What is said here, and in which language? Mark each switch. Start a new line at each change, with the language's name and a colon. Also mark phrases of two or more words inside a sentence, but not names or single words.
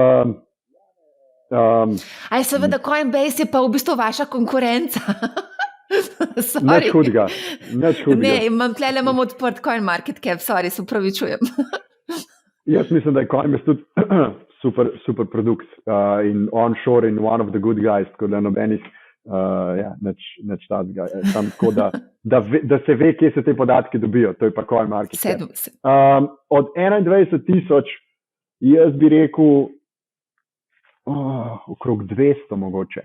Slovenian: Aj, seveda, Coinbase je pa v bistvu vaša konkurenca. Nič hudega. Ne, imam odprt CoinMarketCap, se pravičujem. Jaz mislim, da je Coinbase tudi super produkt in onshore in
English: one of the good guys,
Slovenian: tako da nobenih nič tazga. Sam tako, da se ve, kje se te podatki dobijo, to je pa CoinMarketCap. Od 21,000 jaz bi rekel okrog 200 mogoče.